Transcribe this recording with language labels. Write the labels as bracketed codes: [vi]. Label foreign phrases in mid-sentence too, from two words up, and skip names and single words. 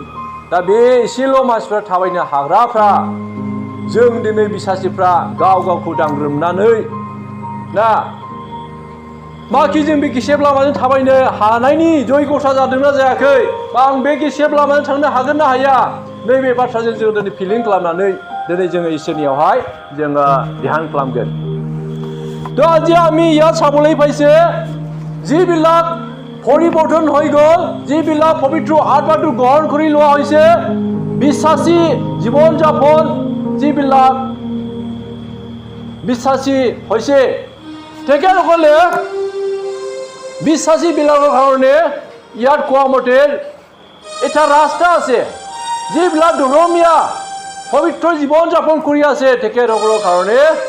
[brx] दा बे एसेल' मानसिफ्रा थाबायनो हाग्राफ्रा जों दिनै बिसासिफ्रा गावखौ दांग्रोमनानै ना बाखि जों बे गेसेब लामाजों थाबायनो हानायनि जयगथा जादोंना जायाखै बा आं बे गेसेब लामाजों थांनो हागोन ना हाया नैबे बाथ्राजों जों दिनै फिलिं खालामनानै दिनै जोङो इसोरनियावहाय जोङो ध्यान खालामगोन। [as] তো আজি আমি ইয়াত চাবলৈ পাইছে যিবিলাক পৰিৱৰ্তন হৈ গ'ল যিবিলাক পবিত্ৰ আত্মাটো গ্ৰহণ কৰি লোৱা হৈছে বিশ্বাসী জীৱন যাপন যিবিলাক বিশ্বাসী হৈছে তেখেতসকলে বিশ্বাসী বিলাকৰ কাৰণে ইয়াত কোৱা মতে এটা ৰাস্তা আছে যিবিলাক ধৰ্মীয় পবিত্ৰ জীৱন যাপন কৰি আছে তেখেতসকলৰ কাৰণে